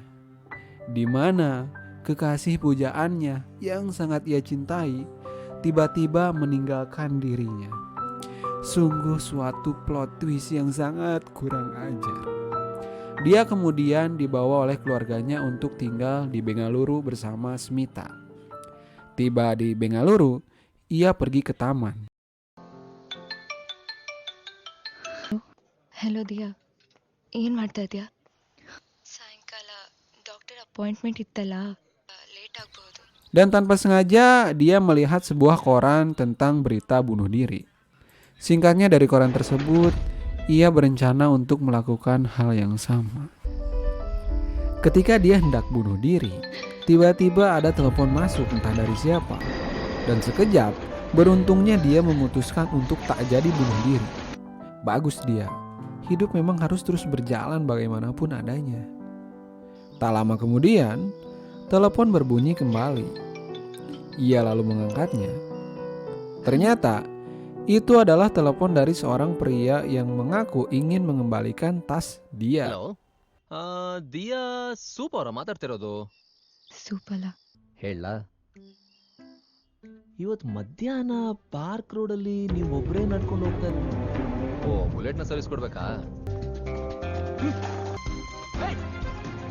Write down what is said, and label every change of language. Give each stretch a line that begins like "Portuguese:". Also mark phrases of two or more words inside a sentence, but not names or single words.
Indonesian: Di mana kekasih pujaannya yang sangat ia cintai tiba-tiba meninggalkan dirinya. Sungguh suatu
English: plot twist
Indonesian: yang sangat kurang ajar. Dia kemudian dibawa oleh keluarganya untuk tinggal di Bengaluru bersama Smita. Tiba di Bengaluru, ia pergi ke taman.
Kannada: ಹಲೋ ದಿಯಾ, ಏನು ಮಾಡ್ತಾ ಇದೆಯಾ? ಸಾಯಂಕಾಲ
English: doctor appointment
Kannada: ಇತ್ತಲ್ಲ, ಲೇಟ್ ಆಗ್ಬೋದು.
Indonesian: Dan tanpa sengaja dia melihat sebuah koran tentang berita bunuh diri. Singkatnya dari koran tersebut, ia berencana untuk melakukan hal yang sama. Ketika dia hendak bunuh diri, tiba-tiba ada telepon masuk entah dari siapa. Dan sekejap, beruntungnya dia memutuskan untuk tak jadi bunuh diri. Bagus dia, hidup memang harus terus berjalan bagaimanapun adanya. Tak lama kemudian, telepon berbunyi kembali. Ia lalu mengangkatnya. Ternyata itu adalah telepon dari seorang pria yang mengaku ingin mengembalikan tas dia.
Kannada: ಹಲೋ ದಿಯಾ ಸೂಪ್ ಅವರ ಮಾತಾಡ್ತಿರೋದು? ಸೂಪಲ್ಲ. ಹೇಳ ಇವತ್ತು ಮಧ್ಯಾಹ್ನ ಪಾರ್ಕ್ ರೋಡಲ್ಲಿ ನೀವು ಒಬ್ಬರೇ ನಡ್ಕೊಂಡು ಹೋಗ್ತಾ ಓ ಬುಲೆಟ್ನ ಸರ್ವಿಸ್ ಕೊಡ್ಬೇಕಾ?